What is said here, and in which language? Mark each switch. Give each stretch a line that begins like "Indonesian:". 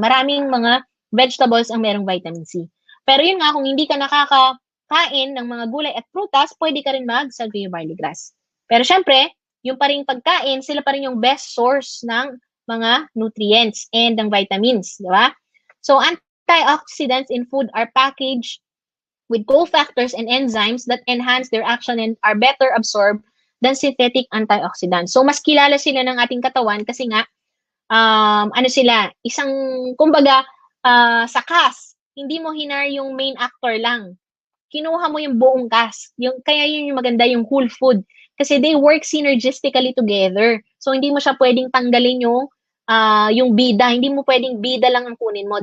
Filipino: Maraming mga vegetables ang merong vitamin C. Pero yun nga, kung hindi ka kain ng mga gulay at prutas, pwede ka rin mag-salvia barley grass. Pero syempre, yung pa rin pagkain, sila pa rin yung best source ng mga nutrients and ng vitamins, di ba?
English: So, antioxidants in food are packaged with cofactors and enzymes that enhance their action and are better absorbed than synthetic antioxidants.
Filipino: So, mas kilala sila ng ating katawan kasi nga, ano sila, isang, kumbaga, sa cast, hindi mo hinar yung main actor lang. Kinuha mo yung buong cast. Kaya yun yung maganda, yung whole food.
English: Kasi they work synergistically together.
Filipino: So, hindi mo siya pwedeng tanggalin yung bida. Hindi mo pwedeng bida lang ang kunin mo.